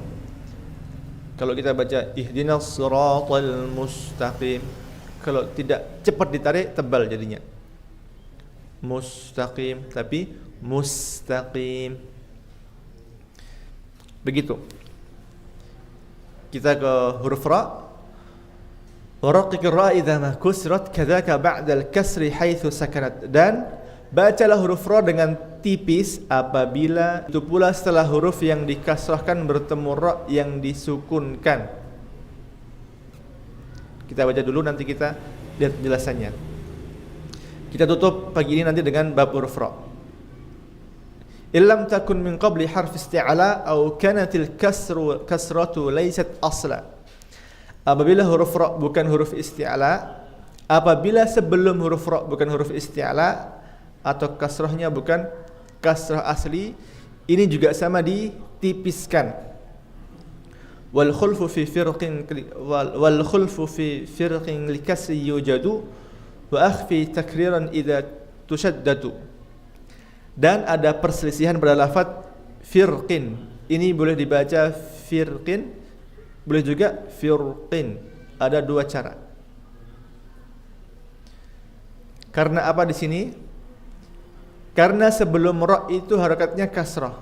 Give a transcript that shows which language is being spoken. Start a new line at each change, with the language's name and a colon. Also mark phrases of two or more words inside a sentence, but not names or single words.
Indonesian: Kalau kita baca
Arabic: اهدنا الصراط المستقيم,
Indonesian: kalau tidak cepat ditarik tebal jadinya. Mustaqim tapi mustaqim. Begitu. Kita ke huruf ra.
Arabic: ورقق الراء إذا ما كسرت كذاك بعد الكسر حيث سكنت.
Indonesian: Dan bacalah huruf ra dengan tipis apabila itu pula setelah huruf yang dikasrahkan bertemu ra yang disukunkan. Kita baca dulu, nanti kita lihat penjelasannya. Kita tutup pagi ini nanti dengan bab huruf ra.
Arabic: إن لم تكن من قبل حرف استعلا أو كانت الكسرة ليست أصلا.
Indonesian: Apabila huruf ra bukan huruf isti'ala, apabila sebelum huruf ra bukan huruf isti'ala atau kasrahnya bukan kasrah asli, ini juga sama ditipiskan.
Arabic: والخلف في فرق لكسر يوجد وأخف تكريرا إذا تشدد.
Indonesian: Dan ada perselisihan pada lafaz firqin. Ini boleh dibaca firqin, boleh juga firqin. Ada dua cara. Karena apa di sini? Karena sebelum ra itu harakatnya kasrah.